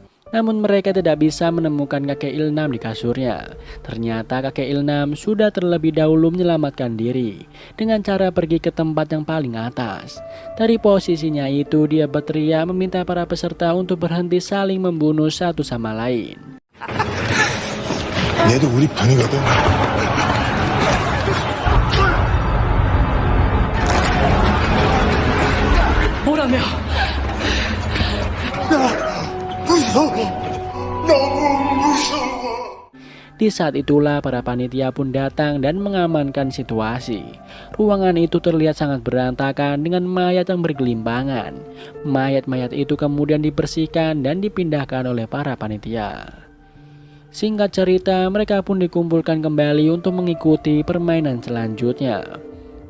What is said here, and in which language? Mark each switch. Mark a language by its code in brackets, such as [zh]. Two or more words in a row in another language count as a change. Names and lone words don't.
[id] Namun mereka tidak bisa menemukan kakek Ilnam di kasurnya. Ternyata kakek Ilnam sudah terlebih dahulu menyelamatkan diri dengan cara pergi ke tempat yang paling atas. Dari posisinya itu dia berteriak meminta para peserta untuk berhenti saling membunuh satu sama lain. [ko] 얘도 우리 반이거든. 뭐라며? 나 무서워. 너무 무서워. [id] Di saat itulah para panitia pun datang dan mengamankan situasi. Ruangan itu terlihat sangat berantakan dengan mayat yang bergelimpangan. Mayat-mayat itu kemudian dibersihkan dan dipindahkan oleh para panitia. Singkat cerita, mereka pun dikumpulkan kembali untuk mengikuti permainan selanjutnya.